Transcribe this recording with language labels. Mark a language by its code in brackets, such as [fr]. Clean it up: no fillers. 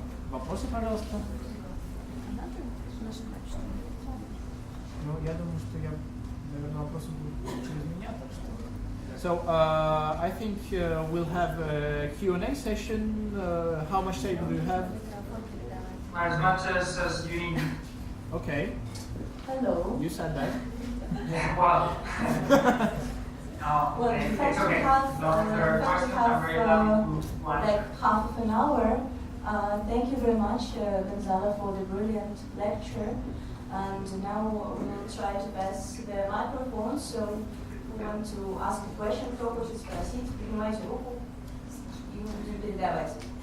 [ru] Вопросы, пожалуйста. Ну, я думаю, что наверное, вопросы будут через меня, так что. [en] So, I think we'll have a Q&A session. How much time do you have? As much as you need. Okay. Hello. You said that. Well. Well, in fact, we have like half of an hour. Thank you very much, Gonzalo, for the brilliant lecture. And now we will try to pass the microphone. So we want to ask a question. [ru] Кто хочет спросить, поднимайте руку и мы будем передавать.